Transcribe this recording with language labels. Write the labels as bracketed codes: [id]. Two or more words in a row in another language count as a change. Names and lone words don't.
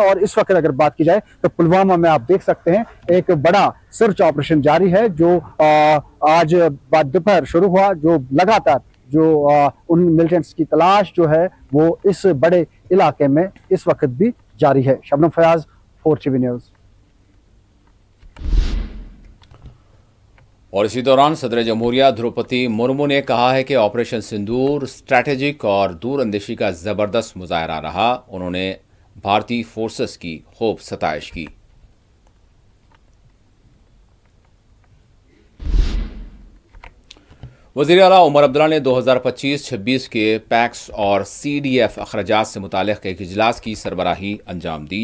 [ur] اور اس وقت اگر بات کی جائے تو پلوامہ میں آپ دیکھ سکتے ہیں ایک بڑا سرچ آپریشن جاری ہے جو آج بعد دوپہر شروع ہوا، جو لگاتار جو ان ملیٹنٹس کی تلاش جو ہے وہ اس بڑے علاقے میں اس وقت بھی جاری ہے۔ شبنم فیاض، 4TV نیوز۔ اور اسی دوران صدر جمہوریہ دروپدی مرمو نے کہا ہے کہ آپریشن سندور اسٹریٹجک اور دور اندیشی کا زبردست مظاہرہ رہا۔ انہوں نے بھارتی فورسز کی خوب ستائش کی۔ وزیر اعلیٰ عمر عبداللہ نے 2025-26 کے پیکس اور سی ڈی ایف اخراجات سے متعلق ایک اجلاس کی سربراہی انجام دی۔